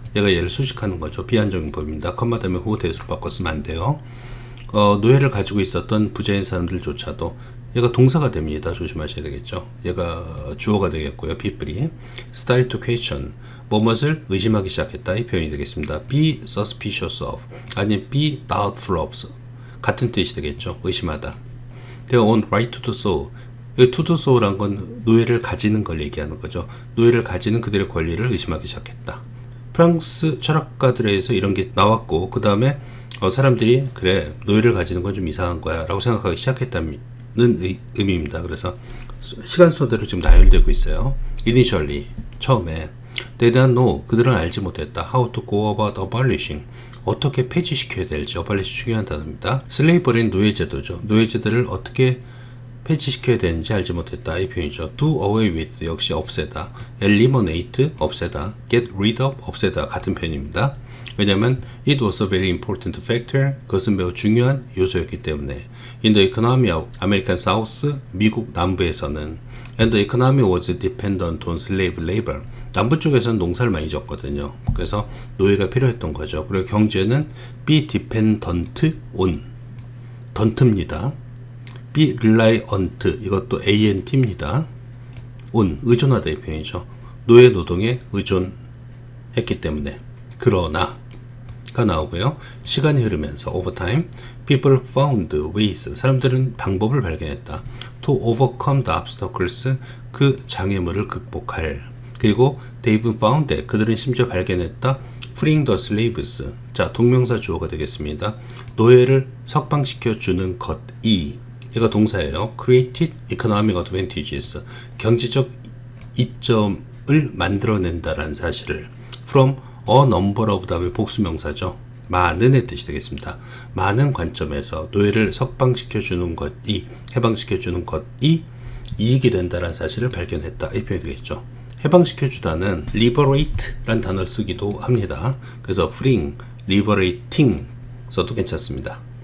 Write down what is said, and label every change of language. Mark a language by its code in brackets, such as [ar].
[ko] 얘가 얘를 수식하는 거죠. 비한정용법입니다. 컴마 다음에 who 대수로 바꿔 쓰면 안 돼요. 노예를 가지고 있었던 부자인 사람들조차도, 얘가 동사가 됩니다. 조심하셔야 되겠죠. 얘가 주어가 되겠고요. people이 start to question, 무엇을 의심하기 시작했다 이 표현이 되겠습니다. be suspicious of 아니면 be doubtful of 같은 뜻이 되겠죠. 의심하다. [en] They were on right to do so. [ko] 이 to do so란 건 노예를 가지는 걸 얘기하는 거죠. 노예를 가지는 그들의 권리를 의심하기 시작했다. 프랑스 철학가들에 의해서 이런 게 나왔고, 그 다음에 사람들이 그래 노예를 가지는 건 좀 이상한 거야 라고 생각하기 시작했다는 의미입니다. 그래서 시간 순서대로 지금 나열되고 있어요. Initially, 처음에 [en] They didn't know, [ko] 그들은 알지 못했다. [en] How to go about abolishing, [ko] 어떻게 폐지시켜야 될지. abolish 중요한 단어입니다. slavery는 노예제도죠. 노예제도를 어떻게 폐지시켜야 되는지 알지 못했다 이 표현이죠. do away with 역시 없애다. eliminate 없애다. get rid of 없애다 같은 표현입니다. [en] 왜냐하면 it was a very important factor, [ko] 그것은 매우 중요한 요소였기 때문에. [en] In the economy of American South, [ko] 미국 남부에서는 [en] and the economy was dependent on slave labor, [ko] 남부 쪽에서는 농사를 많이 졌거든요. 그래서 노예가 필요했던 거죠. 그리고 경제는 be dependent on, 던트입니다. be reliant, 이것도 ant입니다. on, 의존하다 이 표현이죠. 노예 노동에 의존했기 때문에. 그러나 가 나오고요. 시간이 흐르면서 [en] over time, people found ways, [ko] 사람들은 방법을 발견했다. [en] to overcome the obstacles, [ko] 그 장애물을 극복할. 그리고 [en] they even found that, [ko] 그들은 심지어 발견했다. [en] freeing the slaves, [ko] 자 동명사 주어가 되겠습니다. 노예를 석방시켜 주는 것이, 얘가 동사예요. [en] created economic advantages, [ko] 경제적 이점을 만들어낸다라는 사실을. from a number of 다음에 복수명사죠. 많은의 뜻이 되겠습니다. 많은 관점에서 노예를 석방시켜 주는 것이, 해방시켜 주는 것이 이익이 된다는 사실을 발견했다 이 표현이 되겠죠. 해방시켜 주다는 liberate 라는 단어를 쓰기도 합니다. 그래서 freeing, liberating 써도 괜찮습니다.